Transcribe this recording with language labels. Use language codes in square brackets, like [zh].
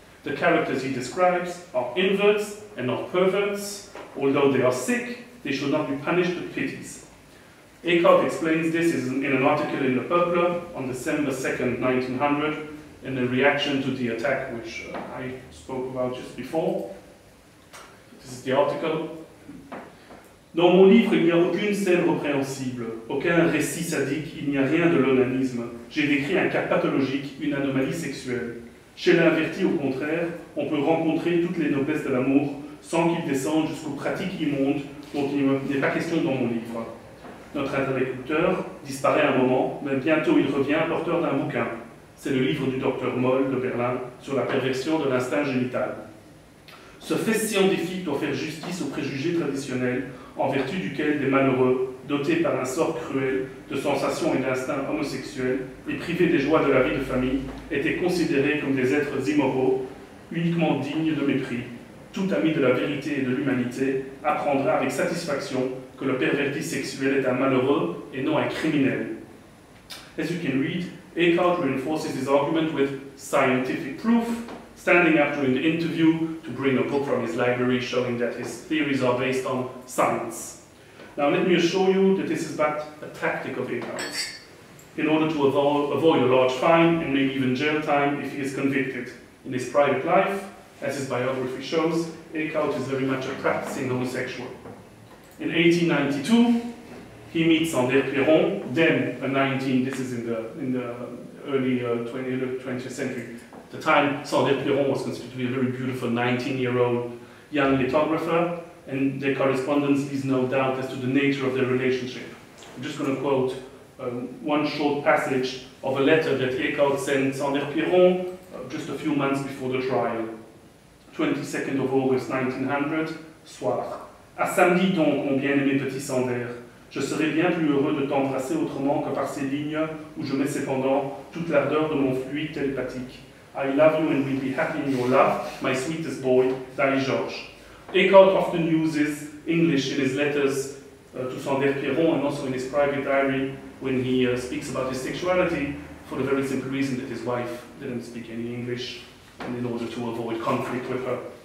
[en] The characters he describes are inverts and not perverts. Although they are sick, they should not be punished with pities. Eekhoud explains this in an article in Le Peuple on December 2nd, 1900, in a reaction to the attack which I spoke about just before. This is the article. [fr] Dans mon livre, il n'y a aucune scène répréhensible, aucun récit sadique, il n'y a rien de l'onanisme. J'ai décrit un cas pathologique, une anomalie sexuelle. Chez l'inverti, au contraire, on peut rencontrer toutes les noblesses de l'amour sans qu'il descende jusqu'aux pratiques immondes dont il n'est pas question dans mon livre. Notre interlocuteur disparaît un moment, mais bientôt il revient porteur d'un bouquin. C'est le livre du docteur Moll de Berlin sur la perversion de l'instinct génital. Ce fait scientifique doit faire justice aux préjugés traditionnels en vertu duquel des malheureux, dotés par un sort cruel de sensations et d'instincts homosexuels et privés des joies de la vie de famille, étaient considérés comme des êtres immoraux, uniquement dignes de mépris. Tout ami de la vérité et de l'humanité apprendra avec satisfaction que le perverti sexuel est un malheureux et non un criminel. [en] As you can read, Eekhoud reinforces his argument with scientific proof, standing up during the interview to bring a book from his library showing that his theories are based on science. Now let me assure you that this is but a tactic of Eekhoud's, in order to avoid a large fine and maybe even jail time if he is convicted. In his private life, as his biography shows, Eekhoud is very much a practicing homosexual. In 1892, he meets Sander Pierron, then a 19, this is in the early 20th century. At the time, Sander Pierron was considered to be a very beautiful 19-year-old young lithographer, and their correspondence leaves no doubt as to the nature of their relationship. I'm just going to quote one short passage of a letter that Eekhoud sent Sander Pierron just a few months before the trial. 22nd of August 1900, soir. [fr] À samedi donc, mon bien-aimé petit Sander. Je serais bien plus heureux de t'embrasser autrement que par ces lignes où je mets cependant toute l'ardeur de mon fluide télépathique. [en] I love you and will be happy in your love, my sweetest boy, thy Georges. Eekhoud often uses English in his letters to Sander Pierron and also in his private diary when he speaks about his sexuality, for the very simple reason that his wife didn't speak any English, and in order to avoid conflict with her.